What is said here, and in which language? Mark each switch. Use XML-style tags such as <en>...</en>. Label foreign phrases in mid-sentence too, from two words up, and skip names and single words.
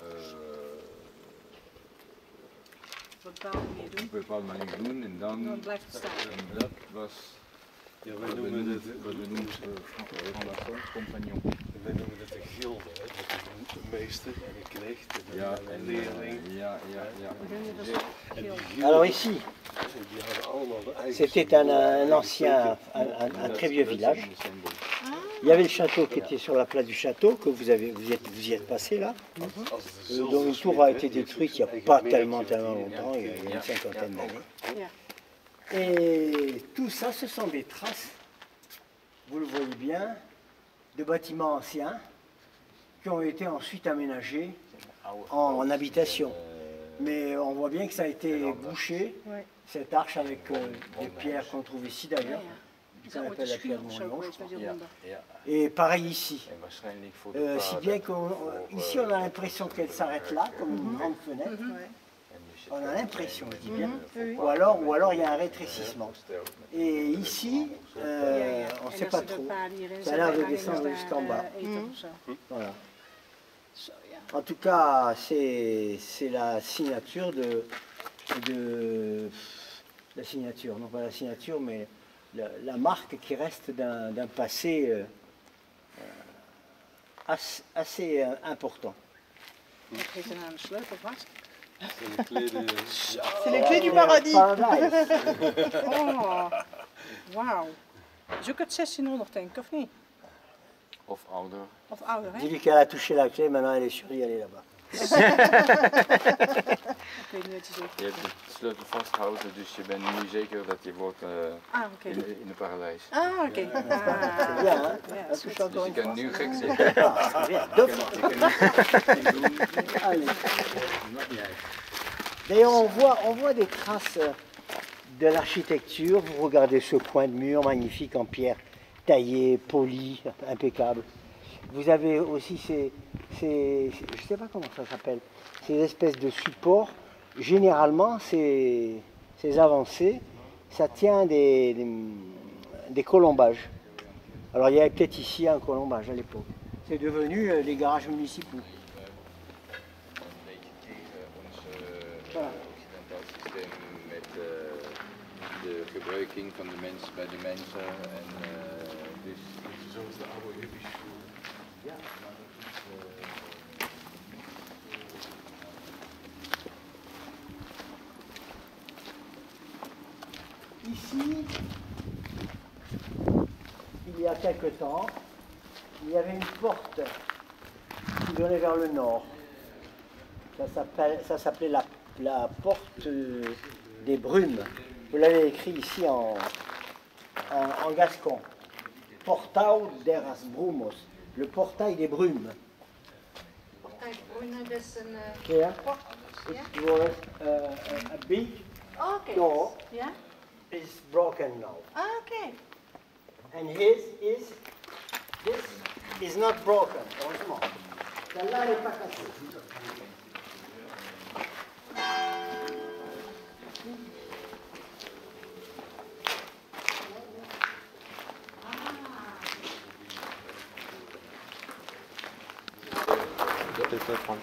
<nl>Op een bepaalde manier op doen. een bepaalde manier doen en Dan dan blijft het staan. en dat was Ja, wat we noemen compagnon. wij noemen dat een gilde, hè? Dat is een meester en een knecht en Ja, een en leerling. ja. En die</nl> <fr>Alors</fr> <nl>gilden,</nl> <fr>ici,</fr> <nl>die hadden allemaal de eigen</nl> <fr>c'était un</fr> <nl>symbolen,</nl> <fr>ancien, un très vieux village. Il y avait le château qui était sur la place du château, que vous y êtes passé là,</fr> <nl>Als de</nl> <fr>dont une tour a été détruite il n'y a pas tellement longtemps, il y a une cinquantaine d'années.</fr> <nl>Ja.</nl> <fr>Et tout ça, ce sont des traces, vous le voyez bien, de bâtiments anciens qui ont été ensuite aménagés en habitation. Mais on voit bien que ça a été bouché, Ouais. cette arche avec des pierres qu'on trouve ici</fr> <nl>Ja,</nl> <fr>d'ailleurs,</fr> <nl>ja.</nl> <fr>qu'on appelle la pierre de Montlion, je crois.</fr> <nl>Ja, ja.</nl> <fr>Et pareil ici.</fr> <nl>En waarschijnlijk voor de</nl> <fr>Si</fr> <nl>vader.</nl> <fr>bien qu'ici on a l'impression qu'elle s'arrête là, comme une grande fenêtre. On a l'impression, je dis bien. Ou alors il y a un rétrécissement. Et ici, on ne sait pas trop. Ça a l'air de descendre jusqu'en bas. Voilà.</fr> <nl>Zo, ja.</nl> <fr>En tout cas, c'est la signature la signature, non pas la signature, mais la marque qui reste d'un passé assez important.</fr> <nl>Wat geeft er nou een sleutel vast? zijn de kleden.</nl> <fr>C'est les clés du paradis.</fr> <en>Paradise.</en> <nl>Oh, wauw. Dat is ook uit 1600 denk ik, of niet? Of ouder. Of ouder, hè?</nl> <fr>Dis-lui qu'elle a touché la clé, maintenant elle est sûre d'y aller là-bas.</fr> <nl>Oké, netjes op. Je hebt de sleutel vastgehouden, dus je bent nu zeker dat je wordt Oké. in het paradijs. Ah, oké.</nl> <fr>C'est bien, hein?</fr> <nl>Ja, Dat is encore Dus je</nl> <fr>une</fr> <nl>kan</nl> <fr>fois.</fr> <nl>nu gek zeggen.</nl> <fr>Ah, c'est bien, deux fois.</fr> <nl>Je kan nu doen. Allez. Maakt niet uit.</nl> <fr>D'ailleurs, on voit des traces de l'architecture. Vous regardez ce coin de mur magnifique en pierre taillée, polie, impeccable. Vous avez aussi je ne sais pas comment ça s'appelle, ces espèces de supports. Généralement, ces avancées, ça tient des colombages. Alors il y avait peut-être ici un colombage à l'époque. C'est devenu les garages municipaux.</fr> <nl>Een beetje tegen ons</nl> <fr>Voilà.</fr> <nl>occidentaal systeem met de gebruiking van de mens bij de mensen. En, dus Zoals de oude hippies. ja, maar dat is.</nl> <fr>Ici, il y a quelque temps, il y avait une porte qui donnait vers le nord. Ça s'appelait la porte des brumes. Vous l'avez écrit ici en gascon.</fr> <oc>Portao deras brumos,</oc> <fr>le portail des brumes.</fr> <nl>Kijk, dat is een</nl> <en>Here,</en> <nl>port. Ja?</nl> <en>it was a big</en> <nl>Oké.</nl> <en>door.</en> <nl>Ja?</nl> <en>It's broken now.</en> <nl>Oké.</nl> <en>And this is not broken,</en> <fr>heureusement. Celle-là, elle n'est pas cassée. Peut-être pas prendre.</fr>